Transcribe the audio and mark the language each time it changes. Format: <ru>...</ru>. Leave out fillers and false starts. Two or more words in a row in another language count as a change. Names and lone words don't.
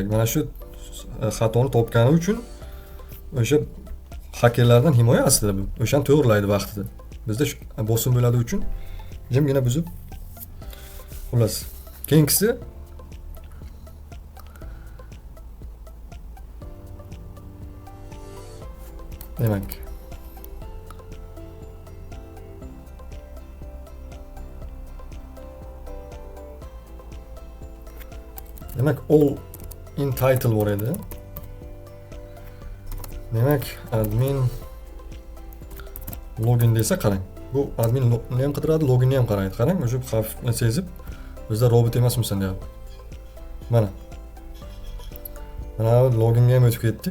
<uz>Mana shu xatoni topgani uchun o'sha hakkerlardan himoya aslida bu. O'shani to'g'rilaydi vaqtida. Bizda bosim bo'ladi uchun jimgina buzib. Xullas, keyingisi demak</uz> <en>all in title</en> <uz>bor edi. Demak</uz> <en>admin login</en> <uz>desa qarang. Bu admin ni ham qidiradi, loginni ham qaraydi. Qarang, o'sha xavfni sezib bizda robot emasmisan deyapti. Mana loginga ham o'tib ketdik.</uz>